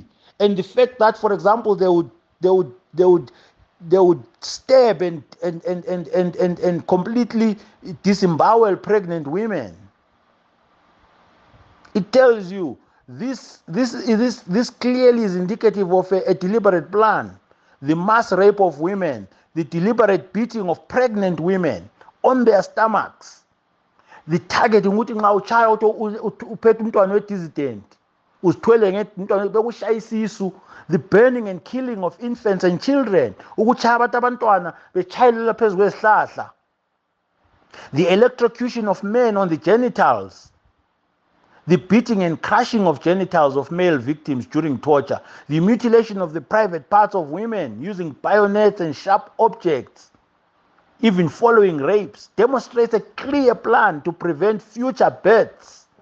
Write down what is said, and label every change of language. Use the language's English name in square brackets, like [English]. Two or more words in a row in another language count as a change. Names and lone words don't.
[English] And the fact that, for example, they would stab and completely disembowel pregnant women. It tells you this clearly is indicative of a deliberate plan. The mass rape of women, the deliberate beating of pregnant women on their stomachs, the targeting [North Ndebele] ukuthi nxa uchaya uphethe umntwana we-dissident uzithwele ngumntwana bekushaya isisu, [English] the burning and killing of infants and children, [North Ndebele] ukuchaya abantwana bechayelela phezu kwezihlahla, [English] the electrocution of men on the genitals, the beating and crushing of genitals of male victims during torture, the mutilation of the private parts of women using bayonets and sharp objects, even following rapes, demonstrates a clear plan to prevent future births.